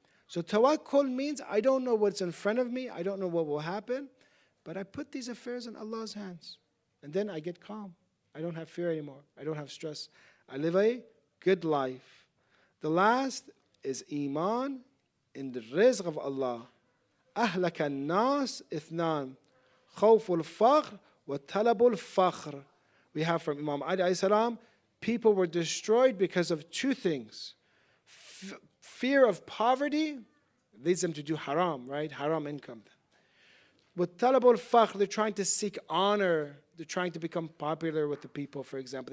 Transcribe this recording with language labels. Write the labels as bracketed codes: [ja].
[en] So tawakkul means I don't know what's in front of me, I don't know what will happen, but I put these affairs in Allah's hands. And then I get calm. I don't have fear anymore. I don't have stress. I live a good life. The last is Iman in the rizq of Allah. [ar] أهلك الناس اثنان خوف الفقر وطلب الفخر. [en] We have from Imam Ali alayhi salam, people were destroyed because of two things. Fear of poverty leads them to do haram, right? Haram income. With talab al-fakhr, they're trying to seek honor. They're trying to become popular with the people, for example.